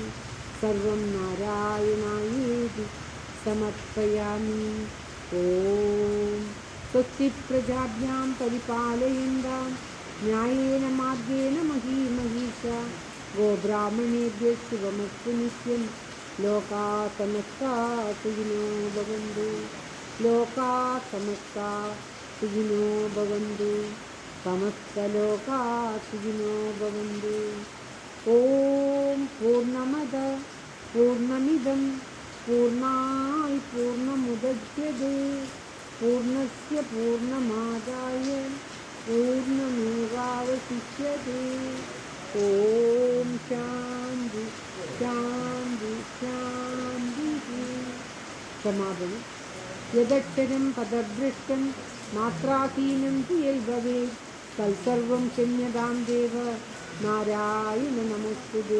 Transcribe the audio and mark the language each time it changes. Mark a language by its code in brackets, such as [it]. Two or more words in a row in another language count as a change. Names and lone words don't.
[sa] സർവം നാരായണായേതി സമർപ്പയാമി. ഓം സ്വസ്തി പ്രജാഭ്യാം പരിപാലയന്താം ന്യായേന മാർഗേണ മഹീമഹീഷാ ഗോബ്രാഹ്മണേഭ്യഃ ശുഭമസ്തു നിത്യം. ലോകാ സമസ്താ സുഖിനോ ഭവന്തു. ലോകാ സമസ്താ സുഖിനോ ഭവന്തു. സമസ്തലോകാ സുഖിനോ ഭവന്തു. ഓം പൂർണ്ണമദ പൂർണ്ണമിദം പൂർണ്ണായി പൂർണ്ണമുദച്യതേ പൂർണ്ണസ്യ പൂർണ്ണമാദായ പൂർണ്ണമേവാവശിഷ്യതേ. ഓം ശാന്തി ശാന്തി ശാന്തി. സമാപനം. യദക്ഷരം പദഭ്രഷ്ടം മാത്രാഹീനം യൽ ഭവേത് തൽസർവം ക്ഷമ്യതാം ദേവ നാരായണ നമോസ്തുതേ.